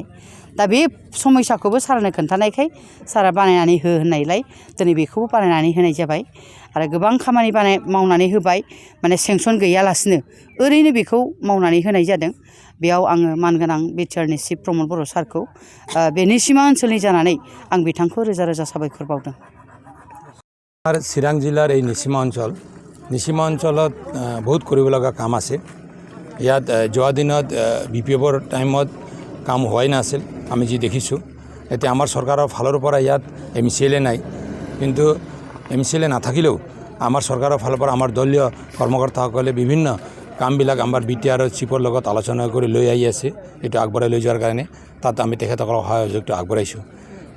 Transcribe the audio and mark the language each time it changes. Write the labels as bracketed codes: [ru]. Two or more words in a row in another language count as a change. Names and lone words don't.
[brx] दा बे समयसाखौबो सारनो खोन्थानायखाय सारा बानायनानै हो होननायलाय दिनै बेखौबो बानायनानै होनाय जाबाय आरो गोबां खामानि मावनानै होबाय, सेंसन गैयालासिनो ओरैनो बेखौ मावनानै होनाय जादों। बेयाव आङो मानगोनां बिटिआरनि चिफ प्रमद बर' सारखौ बे निसिमा ओनसोलनि जानानै आं बिथांखौ रोजा रोजा साबायखर बावदों। [as] চিৰাং জিলাৰ এই নিচিমা অঞ্চলত বহুত কৰিব লগা কাম আছে। ইয়াত যোৱা দিনত বিপিএফৰ টাইমত কাম হোৱাই নাছিল, আমি যি দেখিছোঁ। এতিয়া আমাৰ চৰকাৰৰ ফালৰ পৰা ইয়াত এমচিএলএ নাই, কিন্তু এমচিএলএ নাথাকিলেও আমাৰ চৰকাৰৰ ফালৰ পৰা আমাৰ দলীয় কৰ্মকৰ্তাসকলে বিভিন্ন কামবিলাক আমাৰ বিটিআৰৰ চিফৰ লগত আলোচনা কৰি লৈ আহি আছে, এইটো আগবঢ়াই লৈ যোৱাৰ কাৰণে তাত আমি তেখেতসকলক সহায় সহযোগিতা আগবঢ়াইছোঁ।